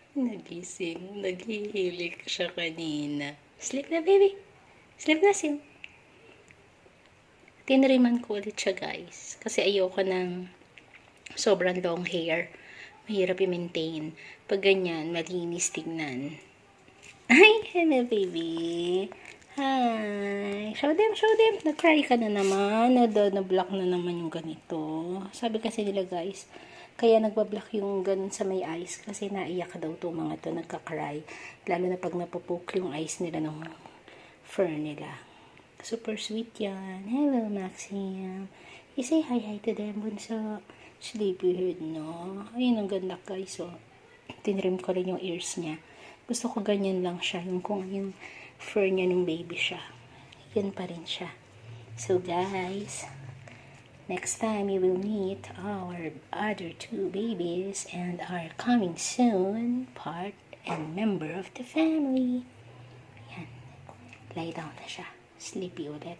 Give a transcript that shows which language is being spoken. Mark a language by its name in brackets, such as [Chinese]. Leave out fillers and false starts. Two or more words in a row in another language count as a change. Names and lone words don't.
[Filipino] Nagising. Naghihilik siya kanina. [English] Sleep na, baby. Sleep na, Sim. [Filipino] Tinriman ko ulit siya, guys. Kasi ayoko ng sobrang [English] long hair. [Filipino] Mahirap i-maintain. Pag ganyan, malinis tignan. Ay, hello, [English] baby. Hi. Show them, show them. [Filipino] Nag-cry ka na naman. Na-block na naman yung ganito. Sabi kasi nila, guys, kaya nagbablock yung ganun sa may eyes kasi naiyak daw to mga to, nagka-cry. Lalo na pag napupoke yung eyes nila ng fur nila. Super sweet yan. Hello, Maxim. [English] You say hi to them, bunso. Sleepyhead, no? [Filipino] Ayun, ang ganda, guys. So, tinrim ko rin yung ears niya. Gusto ko ganyan lang siya. Yung kung yung fur niya nung baby siya. Yan pa rin siya. So, guys, [English] next time you will meet our other two babies and our coming soon part and member of the family. [Filipino] Yan. [English] Lie down [Filipino] na siya. Sleepy ulit.